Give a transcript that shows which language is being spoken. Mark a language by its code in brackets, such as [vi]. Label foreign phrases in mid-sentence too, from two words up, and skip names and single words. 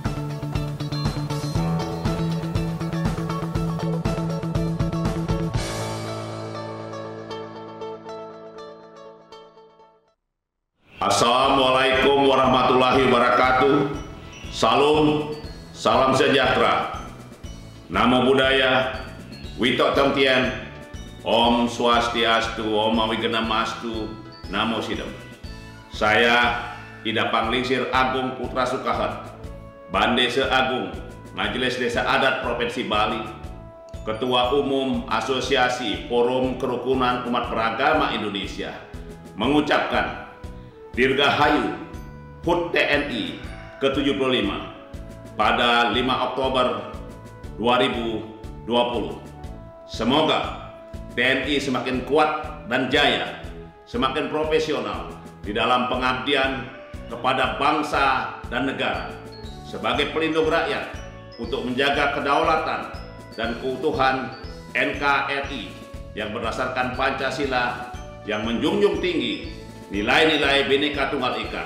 [ar] Assalamualaikum warahmatullahi wabarakatuh. [id] Salam sejahtera. [pi] Namo Buddhaya, Wito Tamtian, [sa] Om Swastiastu, Om Awigenamastu, Namo Sidam. [id] Saya Ida Panglingsir Agung Putra Sukahat, Bandese Agung, Majelis Desa Adat Provinsi Bali, Ketua Umum Asosiasi Forum Kerukunan Umat Beragama Indonesia, mengucapkan Dirgahayu HUT TNI ke-75 pada 5 Oktober 2020. Semoga TNI semakin kuat dan jaya, semakin profesional di dalam pengabdian kepada bangsa dan negara sebagai pelindung rakyat untuk menjaga kedaulatan dan keutuhan NKRI yang berdasarkan Pancasila yang menjunjung tinggi nilai-nilai Bhinneka Tunggal Ika.